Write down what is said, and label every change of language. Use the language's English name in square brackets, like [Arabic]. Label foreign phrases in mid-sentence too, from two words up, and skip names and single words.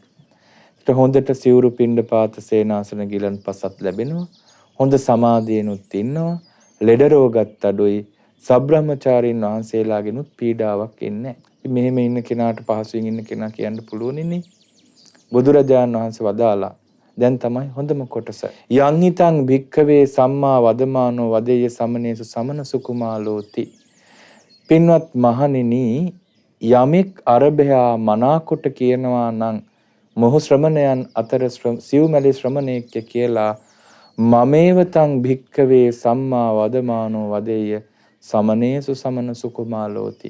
[Sinhala] ඒත් හොඳට සිවුරු පිණ්ඩපාත සේනාසන ගිලන්පසත් ලැබෙනවා. හොඳ සමාධියනුත් ඉන්නවා. ලෙඩ රෝගත් අඩුයි. සබ්‍රහ්මචාරීන් වහන්සේලාගෙනුත් පීඩාවක් ඉන්නේ නැහැ. මෙහෙම ඉන්න කෙනාට පහසුවෙන් ඉන්න කෙනා කියන්න පුළුවන් ඉන්නේ. බුදුරජාණන් වහන්සේ වදාලා දැන් තමයි හොඳම කොටස. [Pali] යං හිතං භික්ඛවේ සම්මා වදමානෝ වදේය සමනේසු සමන සුකුමාලෝති. [Sinhala] පින්වත් මහණෙනි, යමෙක් අරබයා මනාකොට කියනවා නම් මොහු ශ්‍රමණයන් අතර සිව්මැලි ශ්‍රමණයෙක් කියලා [Pali] මමේවතං භික්ඛවේ සම්මා වදමානෝ වදේය සමනේසු සමන සුකුමාලෝති.